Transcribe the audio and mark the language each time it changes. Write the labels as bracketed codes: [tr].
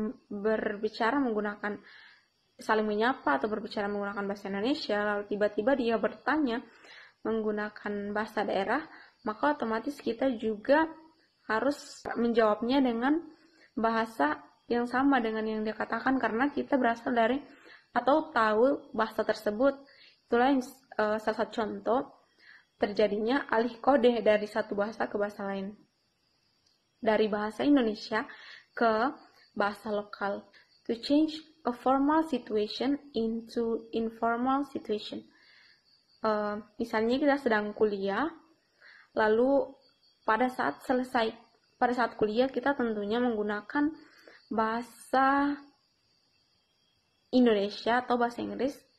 [id] berbicara menggunakan saling menyapa atau berbicara menggunakan bahasa Indonesia, lalu tiba-tiba dia bertanya menggunakan bahasa daerah, maka otomatis kita juga harus menjawabnya dengan bahasa yang sama dengan yang dia katakan karena kita berasal dari atau tahu bahasa tersebut. Itulah salah satu contoh terjadinya alih kode dari satu bahasa ke bahasa lain, dari bahasa Indonesia ke bahasa lokal. [en] To change a formal situation into informal situation. [id] Misalnya kita sedang kuliah, lalu pada saat kuliah kita tentunya menggunakan bahasa Indonesia atau bahasa Inggris.